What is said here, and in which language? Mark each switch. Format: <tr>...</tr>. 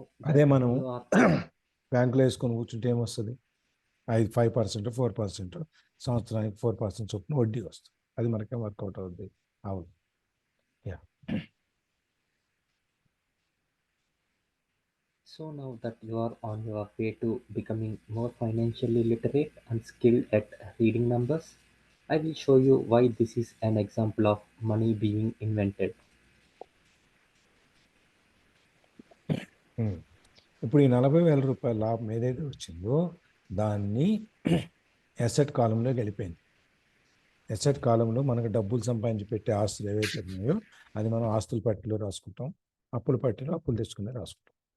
<te>అదే మనం బ్యాంకులో వేసుకొని కూర్చుంటే ఏమొస్తుంది, 5% 4% సంవత్సరానికి 4% చొప్పున వడ్డీ వస్తుంది, అది మనకేం వర్కౌట్ అవుద్ది అవును. Yeah.</te> <en>So now that you are on your way to becoming more financially literate and skilled at reading numbers, I will show you why this is an example of money being invented.</en> <te>ఇప్పుడు ఈ 40,000 రూపాయల లాభం ఏదైతే వచ్చిందో దాన్ని asset కాలంలో గెలిపోయింది. Asset కాలంలో మనకు డబ్బులు సంపాదించి పెట్టే ఆస్తులు ఏవైతే ఉన్నాయో అది మనం ఆస్తుల పట్టిలో రాసుకుంటాం, అప్పుల పట్టిలో అప్పులు తెచ్చుకునే రాసుకుంటాం.</te>